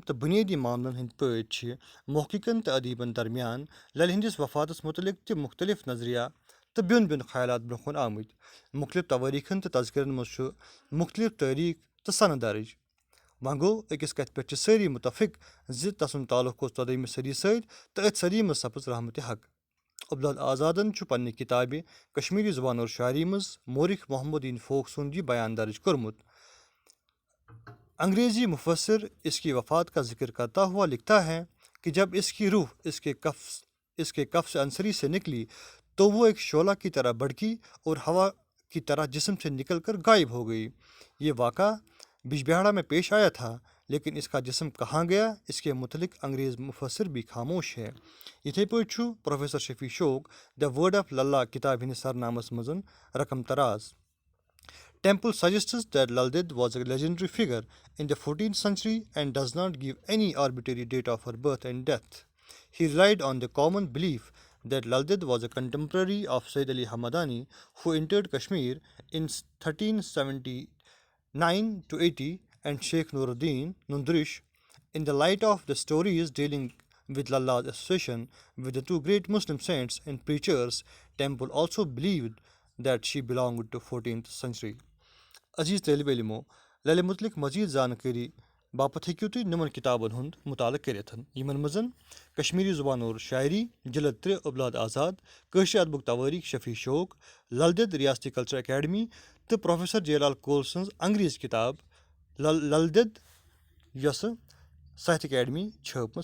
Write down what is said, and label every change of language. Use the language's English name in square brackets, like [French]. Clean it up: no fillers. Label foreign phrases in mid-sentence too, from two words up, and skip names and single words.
[Kashmiri] تہٕ بُنیٲدی معاملن ہٕنٛدۍ پٲٹھۍ چھِ محقِقن تہٕ ادیٖبن درمیان للہِ ہٕنٛدِس وفاتس مُتعلِق تہِ مُختٔلِف نظریا تہٕ بیوٚن بیوٚن خیالات برونٛہہ کُن آمٕتۍ مُختٔلِف توٲریٖخن تہٕ تذکِرن منٛز چھُ مُختٔلِف تٲریٖخ تہٕ سنہٕ درٕج وۄنۍ گوٚو أکِس کتھِ پٮ۪ٹھ چھِ سٲری مُتفِق زِ تسُنٛد تعلُق اوس 14مہِ صدی سۭتۍ تہٕ أتھۍ صدی منٛز سپٕز رحمتِ حق عبداللہ آزادن چھُ پننہِ کِتابہِ کشمیٖری زبان اور شاعری منٛز مورخ محمد فوق سُنٛد یہِ بیان درٕج کوٚرمُت [Urdu] انگریزی مُفسر اس کی وفات کا ذکر کرتا ہوا لکھتا ہے کہ جب اس کی روح اس کے کف عنصری سے نکلی تو وہ ایک شعلہ کی طرح بھڑکی اور ہوا کی طرح جسم سے نکل کر غائب ہو گئی یہ واقعہ بجبہاڑا میں پیش آیا تھا لیکن اس کا جسم کہاں گیا اس کے متعلق انگریز مفسر بھی خاموش ہے [Kashmiri] یِتھے پٲٹھۍ چھُ پروفیسر شفیع شوق د وٲڈ آف للہ کِتابہِ ہِنٛدِس سرنامس منٛز رقم تراز [English] Temple suggests that Lal Ded was a legendary figure in the 14th century and does not give any arbitrary date of her birth and death. He relied on the common belief that Lal Ded was a contemporary of Sayyid Ali Hamadani, who entered Kashmir in 1379 to 80, and Sheikh Nuruddin Nundrish. In the light of the stories dealing with Lallah's association with the two great Muslim saints and preachers, Temple also believed that she belonged to 14th century. [Kashmiri] عزیٖز طٲلبہِ علمو للہِ مُتعلِق مزیٖد زانکٲری باپتھ ہیٚکِو تُہۍ نِمن کِتابن ہُنٛد مُطالعہٕ کٔرِتھ یِمن منٛز کشمیٖری زبان اور شاعری جلد 3 عبداللہ آزاد کٲشِر ادبُک توٲریٖخ شفیع شوق لل دید ریاستی کلچر اکیڈمی تہٕ پروفیسر جے لال کول سٕنٛز انگریزی کِتاب لل دید یۄسہٕ ساہتیہ اکیڈمی چھٲپمٕژ